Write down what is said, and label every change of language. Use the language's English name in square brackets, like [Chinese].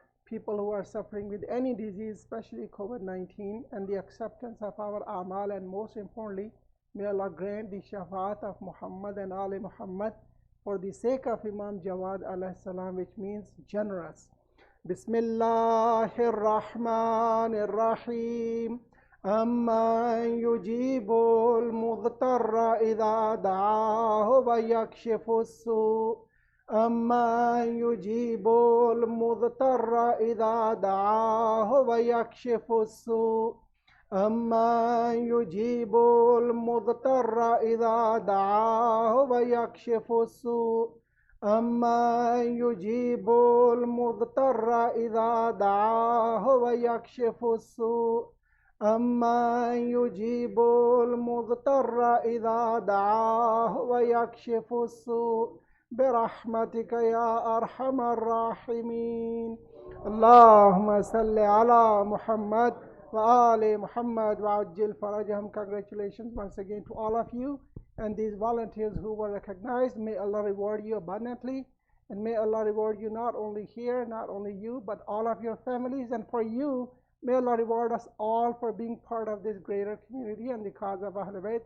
[English] people who are suffering with any disease, especially COVID-19, and the acceptance of our amal, and most importantly, may Allah grant the shafaat of Muhammad and Ali Muhammad for the sake of Imam Jawad alayhi salam, which means generous. [Arabic] Bismillahir Rahmanir Rahim. أَمَّنْ يُجِيبُ الْمُضْطَرَّ إِذَا دَعَاهُ وَيَكْشِفُ السُّوءَ أَمَّنْ يُجِيبُ الْمُضْطَرَّ إِذَا دَعَاهُ وَيَكْشِفُ السُّوءَ أَمَّنْ يُجِيبُ الْمُضْطَرَّ إِذَا دَعَاهُ وَيَكْشِفُ السُّوءَ أَمَّنْ يُجِيبُ الْمُضْطَرَّ إِذَا دَعَاهُ وَيَكْشِفُ السُّوءَ أَمَّنْ يُجِيبُ الْمُضْطَرَّ إِذَا دَعَاهُ وَيَكْشِفُ السُّوءَ برحمتك يا أرحم الراحمين. اللهم صل على محمد وآل محمد وعجل فرجهم. [English] Congratulations once again to all of you and these volunteers who were recognized. May Allah reward you abundantly, and may Allah reward you not only here, not only you, but all of your families. And for you, may Allah reward us all for being part of this greater community and the cause of Ahlul Bayt.